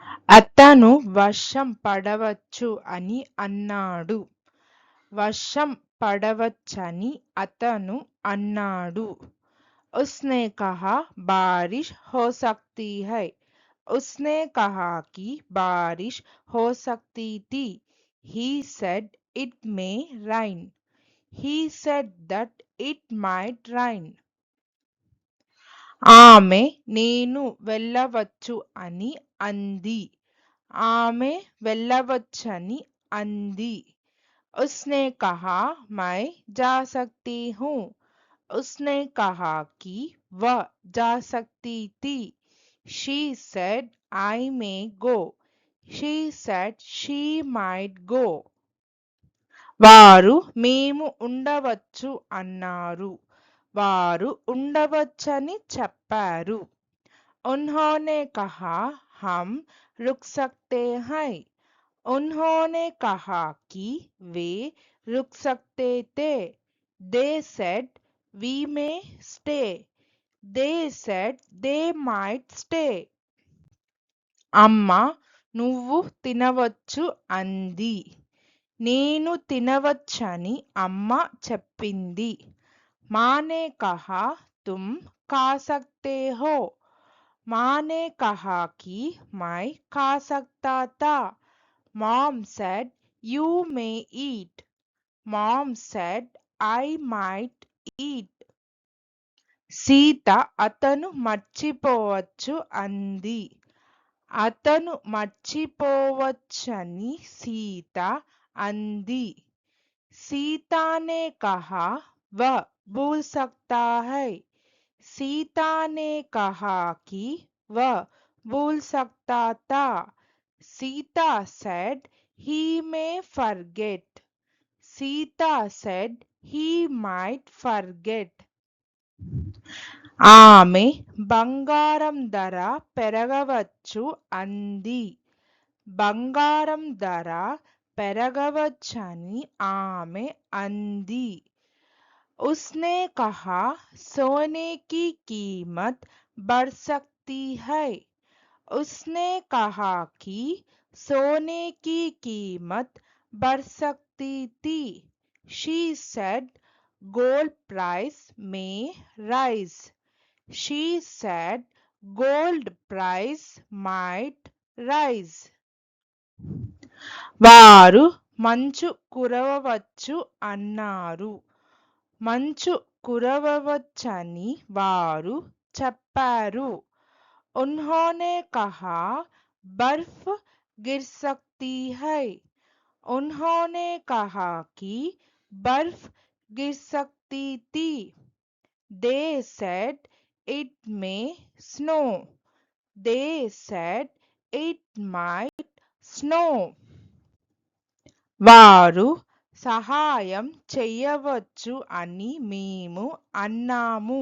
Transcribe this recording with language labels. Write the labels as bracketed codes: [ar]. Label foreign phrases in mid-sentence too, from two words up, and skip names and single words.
[te] అతను వర్షం పడవచ్చు అని అన్నాడు. వర్షం పడవచ్చని అతను అన్నాడు. [hi] उसने कहा बारिश हो सकती है. उसने कहा कि बारिश हो सकती थी. [en] He said it may rain. He said that it might rain. [te] ఆమె నేను వెళ్ళవచ్చు అని అంది. ఆమె వెళ్ళవచ్చని అంది. [hi] उसने कहा मैं जा सकती हूँ. उसने कहा कि वह जा सकती थी. [en] She said I may go. She said she might go. [te] వారు మేము ఉండవచ్చు అన్నారు. వారు ఉండవచ్చని చెప్పారు. [hi] उन्होंने कहा हम रुक सकते हैं. उन्होंने कहा कि वे रुक सकते थे. [en] They said we may stay. They said they might stay. [te] అమ్మ నువ్వు తినవచ్చు అంది. నేను తినవచ్చని అమ్మ చెప్పింది. [hi] माँ ने कहा तुम खा सकते हो. माँ ने कहा कि मैं खा सकता था. [en] Mom said you may eat. Mom said I might eat. [te] సీత అతను మర్చిపోవచ్చు అంది. అతను మర్చిపోవచ్చని సీత అంది. [hi] सीता ने कहा वह भूल सकता है. सीता ने कहा कि वह भूल सकता था. [en] सीता said he may forget. सीता said he might forget. [te] ఆమె బంగారం ధర పెరగవచ్చు అంది. బంగారం ధర పెరగవచ్చని ఆమె అంది. [hi] उसने कहा सोने की कीमत बढ़ सकती है. उसने कहा कि सोने की कीमत बढ़ सकती थी. [en] She said gold price may rise. She said gold price might rise. [te] వారు మంచు కురవవచ్చు అన్నారు. మంచు కురవవచ్చని వారు చెప్పారు. [hi] उन्होंने कहा बर्फ गिर सकती है. उन्होंने कहा कि बर्फ गिर सकती थी. [en] They said it may snow. They said it might snow. [te] వారు సహాయం చెయ్యవచ్చు అని మేము అన్నాము.